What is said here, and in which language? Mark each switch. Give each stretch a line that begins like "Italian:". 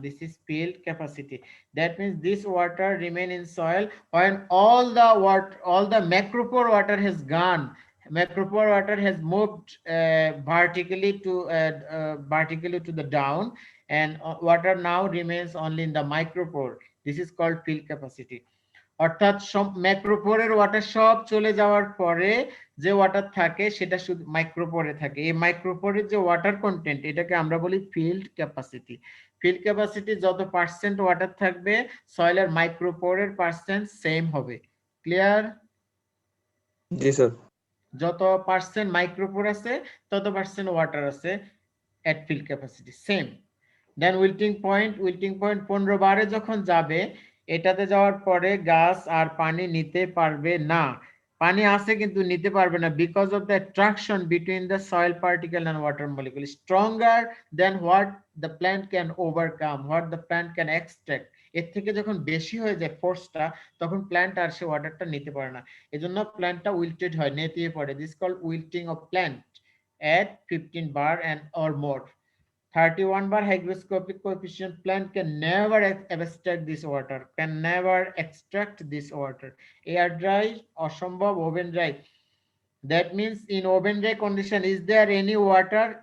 English: This is field capacity. That means this water remain in soil when all the macropore water has gone. Macropore water has moved vertically to the down, and water now remains only in the micropore. This is called field capacity.
Bangla: অর্থাৎ সব ম্যাক্রোপোরের water সব চলে যাওয়ার পরে যে water থাকে সেটা শুধু মাইক্রোপোরে থাকে। এই মাইক্রোপোরের যে ওয়াটার কন্টেন্ট, এটাকে আমরা বলি ফিল্ড ক্যাপাসিটি। ফিল্ড ক্যাপাসিটি যত পার্সেন্ট ওয়াটার থাকবে, সয়েলের মাইক্রোপোরের পার্সেন্ট সেম হবে। ক্লিয়ার? জি স্যার। যত পার্সেন্ট মাইক্রোপোর আছে তত পার্সেন্ট ওয়াটার আছে এট ফিল্ড ক্যাপাসিটি, সেম। দেন উইল্টিং পয়েন্ট, 15 বারে যখন যাবে, এটাতে যাওয়ার পরে গাছ আর পানি নিতে পারবে না, পানি আছে কিন্তু নিতে পারবে না,
English: Because of the attraction between the soil particle and water molecule stronger than what the plant can overcome, what the plant can extract.
Bangla: এর থেকে যখন বেশি হয়ে যায় ফোর্সটা, তখন প্ল্যান্ট আর সে ওয়াটারটা নিতে পারে না, এজন্য প্ল্যান্টটা উইল্টেড হয়, নেতিয়ে পড়ে।
English: This called wilting of plant at 15 bar and or more. 31 bar hygroscopic coefficient, plant can never extract this water, can never extract this water. Air dry, অসম্ভব, oven dry. That means in oven dry condition, is there any water?